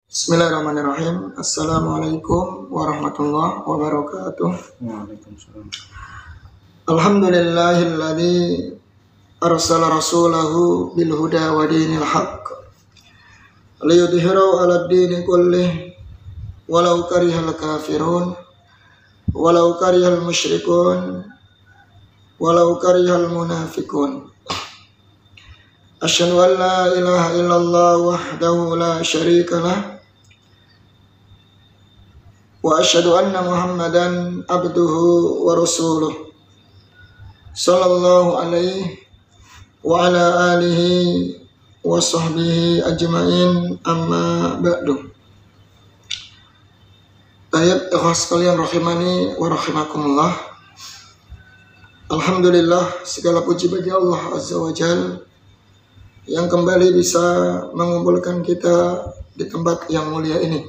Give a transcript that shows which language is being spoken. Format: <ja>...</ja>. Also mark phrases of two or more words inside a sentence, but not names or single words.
<ar>بسم الله الرحمن الرحيم. السلام عليكم ورحمة الله وبركاته. وعليكم السلام. الحمد لله الذي أرسل رسوله بالهدى ودين الحق ليظهره على الدين كله ولو كره الكافرون ولو كره المشركون ولو كره المنافقون. أشهد أن لا إله إلا الله وحده لا شريك له وأشهد أن محمدا عبده ورسوله صلى الله عليه وعلى آله وصحبه أجمعين، أما بعد.</ar> <id>Ayat ikhlas kalian</id> <ar>رحمني ورحمكم الله.</ar> <id>Alhamdulillah, segala puji bagi Allah</id> <ar>عز وجل</ar> <id>yang kembali bisa mengumpulkan kita di tempat yang mulia ini.</id>